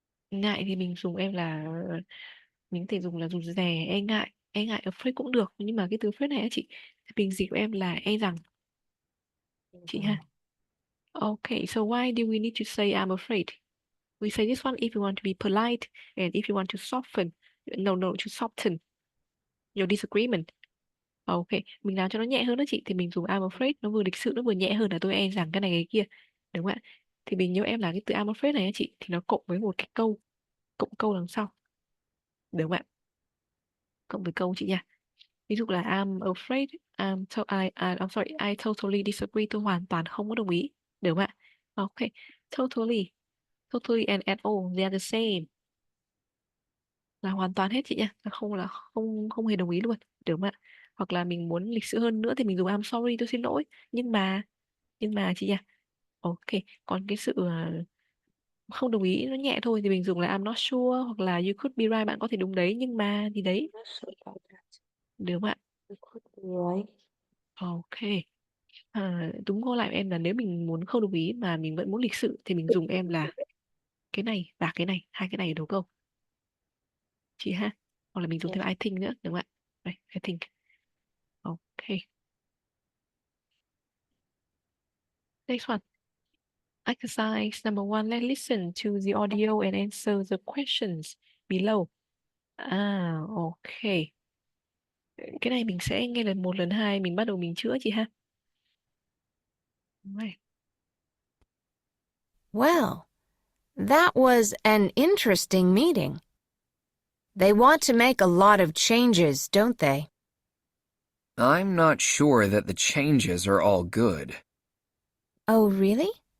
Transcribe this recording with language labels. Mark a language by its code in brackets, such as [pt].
[vi] ngại thì mình dùng em là mình có thể dùng là rụt rè, e ngại. E ngại afraid cũng được. Nhưng mà cái từ afraid này á chị, thì bình dịch của em là e rằng. Chị ha. Okay. [en] So, why do we need to say I'm afraid? We say this one if you want to be polite and if you want to soften. No, to soften your disagreement. [vi] Ok, mình làm cho nó nhẹ hơn đó chị, thì mình dùng [en] I'm afraid, [vi] nó vừa lịch sự nó vừa nhẹ hơn là tôi e rằng cái này cái kia, đúng không ạ? Thì mình nhớ em là cái từ [en] I'm afraid [vi] này á chị, thì nó cộng với một cái câu, cộng câu đằng sau, đúng không ạ? Cộng với câu chị nha. Ví dụ là [en] I'm afraid, I'm sorry, I totally disagree, [vi] tôi hoàn toàn không có đồng ý, đúng không ạ? Ok, totally. [en] Totally and at all, they are the same. [vi] Là hoàn toàn hết chị nha. Là không hề đồng ý luôn. Được không ạ? Hoặc là mình muốn lịch sự hơn nữa thì mình dùng [en] I'm sorry, [vi] tôi xin lỗi. Nhưng mà chị nha. Ok, còn cái sự không đồng ý nó nhẹ thôi thì mình dùng là [en] I'm not sure [vi] hoặc là [en] you could be right, [vi] bạn có thể đúng đấy nhưng mà thì đấy, [en] Not sure about that. [vi] được không ạ? [en] You could be right. Ok. [vi] Đúng cô lại em là nếu mình muốn không đồng ý mà mình vẫn muốn lịch sự thì mình dùng em là cái này và cái này, hai cái này đúng không chị ha? Hoặc là mình dùng [en] Yes. [vi] thêm [en] I think [vi] nữa đúng không ạ? [en] Đây, I think. Ok. Next one. Exercise number one. Let's listen to the audio and answer the questions below. Ok. [vi] Cái này mình sẽ nghe lần một, lần hai, mình bắt đầu mình chữa chị ha. [en] Right. Well, that was an interesting meeting. They want to make a lot of changes, don't they? I'm not sure that the changes are all good. Oh, really?